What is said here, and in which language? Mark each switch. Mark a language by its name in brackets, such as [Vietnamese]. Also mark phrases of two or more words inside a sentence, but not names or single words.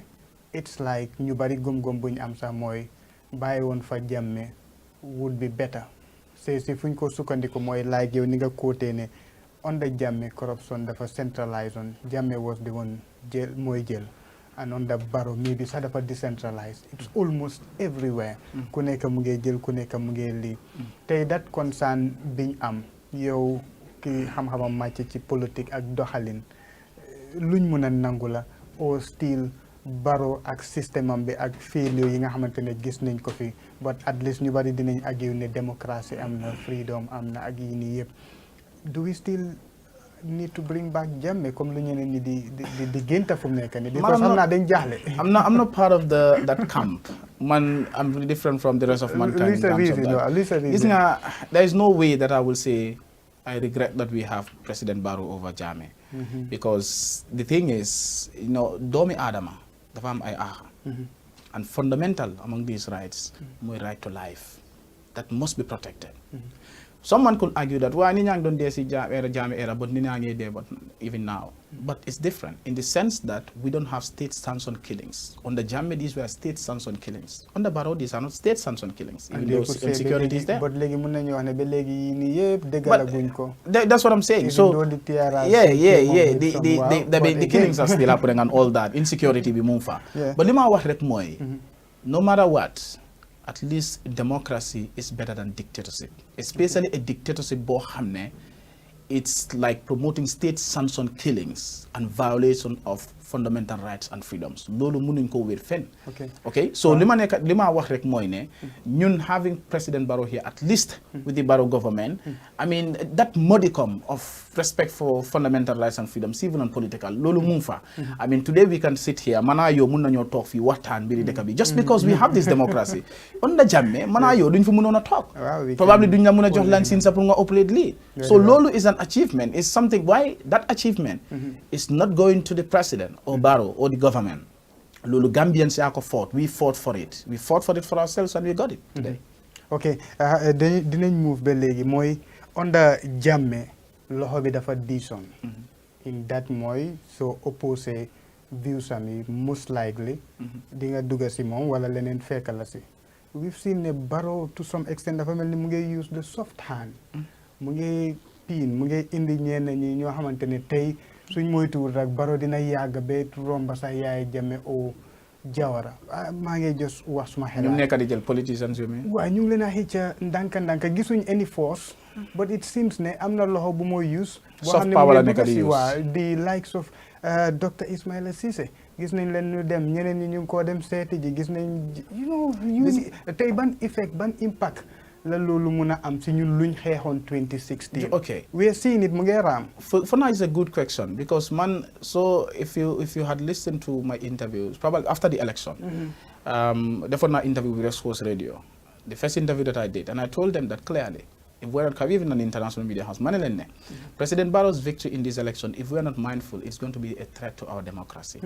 [English] It's like [Wolof] ñu bari gom-gom bu ñu am sax mooy bàyyi woon fa [English] Jammeh would be better. [Wolof] si fuñ ko sukkandiku mooy like yow ni nga quoté ne [English] under Jammeh corruption [Wolof] dafa [English] centralized on Jammeh was the one [Wolof] jël mooy jël [English] and under Barrow maybe [Wolof] sax dafa decentralized. [English] It's almost everywhere. [Wolof] Ku nekk mu ngi jël ku nekk mu ngi lii. Tey [English] that concern [Wolof] biñ am yow ki xam-xamam màcc ci politique ak doxalin luñ mun a nangu la [English] or still [Wolof] Barrow ak système am bi ak failure yi nga xamante ne gis nañ ko fi [English] but at least [Wolof] ñu bari dinañ argue ne démocratie am na freedom am na ak yi nii yëpp [English] do we still need to bring back Jammeh [Wolof] comme lu ñeneen ñi di génta fu mu nekk nii because xam naa dañ jaaxle. [English] I'm not part of that camp. I'm really different from the rest of mankind. [Wolof] Gis nga [English] there is no way that I will say I regret that we have President Barrow over Jammeh. Because the thing is, [Wolof] doomi Adama dafa am ay [English] and fundamental among these rights mooy right to life that must be protected. Someone could argue that [Wolof] ni ñaa ngi doon dee si Jammeh era but ni ñaa ngi dee [English] but even now. But it's different in the sense that we don't have state-sanctioned killings. Under Jammeh, these were state-sanctioned killings. Under Barrow, these are not state-sanctioned killings. Even though insecurity is there. But that's what I'm saying. So the killings are still happening and all that. Insecurity be move far. But no matter what, at least democracy is better than dictatorship. Especially a dictatorship bohamne. It's like promoting state-sanctioned killings and violation of fundamental rights and freedoms. [Wolof] Lolu munuñ ko wér fen. [English] Okay. So [Wolof] li ma wax rek mooy ne ñun [English] having President Barrow here at least with the Barrow government, I mean that modicum of respect for fundamental rights and freedoms, civil and political, [Wolof] lolu mu fa. [English] I mean today we can sit here [Wolof] mana yo mun nañoo talk fi waxtaan biri dëkk bi [English] just because we have this democracy. Under Jammeh [Wolof] mana yo duñ fi mënoon a talk. Probably duñ la mën a jox lan sin sa pour nga operate lii. [English] So lolu is an achievement. It's something why that achievement is not going to the president or Barrow or the government. Lulu Gambians fought. We fought for it. We fought for it for ourselves and we got it today. Okay. [Wolof] Dinañ move ba léegi mooy [English] under Jammeh [Wolof] loxo bi dafa diisoon. [English] In that [Wolof] mooy so opposé views am [English] most likely [Wolof] di nga dugga si moom wala leneen fekk la si. [English] We've seen ne Barrow to some extent [Wolof] dafa mel ni mu ngi [English] use the soft hand. [Wolof] Mu ngi piin mu ngi indi ñenn ñi ñoo xamante ne tey suñ moytuwul rek Barrow dina yàgg ba romba sax Yaya Jammeh o Jawara maa ngi just wax suma xel. ñu nekk di jël politicians yu mel. waaw ñu ngi leen a xëcc ndànk gisuñ [English] any force. but it seems [Wolof] ne am na loxo bu mooy use. [English] soft power [Wolof] la nekk di use [English] waaw the likes of Dr. [Wolof] Ismaila Ceesay gis nañ leen ñu dem ñeneen ñi ñu ngi koo dem seeti ji gis nañ tey ban effect ban impact la loolu mun a am si ñun luñ xeexoon 2016. [English] Okay. We are seeing it [Wolof] mu ngi raam. [English] For now, it's a good question because so if you had listened to my interviews, probably after the election, therefore my interview with West Coast Radio, the first interview that I did, and I told them that clearly, if we're not even an international media house, President Barrow's victory in this election, if we're not mindful, it's going to be a threat to our democracy.